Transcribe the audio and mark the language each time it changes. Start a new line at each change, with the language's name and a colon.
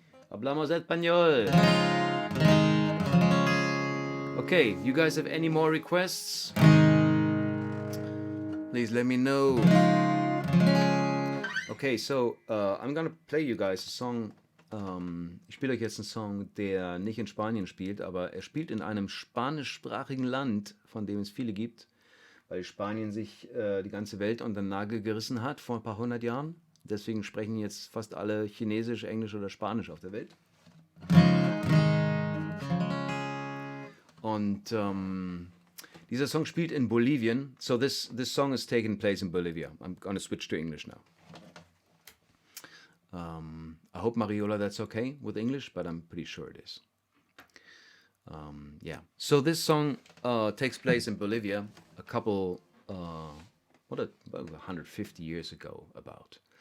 Spanish: Hablamos español.
English: Okay, you guys have any more requests? Please let me know. Okay, so I'm gonna play you guys a song.
German: Ich spiele euch jetzt einen Song, der nicht in Spanien spielt, aber er spielt in einem spanischsprachigen Land, von dem es viele gibt, weil Spanien sich die ganze Welt unter den Nagel gerissen hat vor ein paar hundert Jahren. Deswegen sprechen jetzt fast alle Chinesisch, Englisch oder Spanisch auf der Welt. Und dieser Song spielt in Bolivien.
English: So this song is taking place in Bolivia. I'm gonna switch to English now. I hope, Mariola, that's okay with English, but I'm pretty sure it is. Yeah. So this song takes place in Bolivia a couple, about 150 years ago, about.